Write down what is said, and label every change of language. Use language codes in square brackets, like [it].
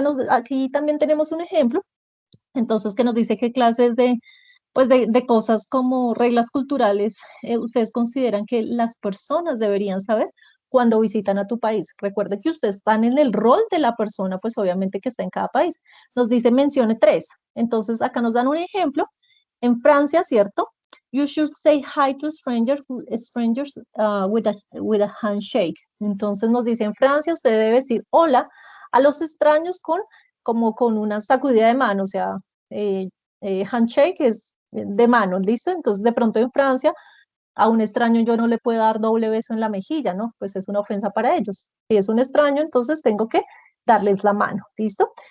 [es] Aquí también tenemos un ejemplo, entonces, que nos dice qué clases pues de cosas como reglas culturales ustedes consideran que las personas deberían saber cuando visitan a tu país. Recuerde que ustedes están en el rol de la persona, pues obviamente que está en cada país. Nos dice mencione 3. Entonces, acá nos dan un ejemplo. En Francia, ¿cierto? [en] You should say hi to strangers with a handshake. [es] Entonces nos dice, en Francia usted debe decir hola a los extraños como con una sacudida de mano, o sea, handshake es de mano, ¿listo? Entonces de pronto en Francia a un extraño yo no le puedo dar doble beso en la mejilla, ¿no? Pues es una ofensa para ellos. Si es un extraño, entonces tengo que darles la mano, ¿listo?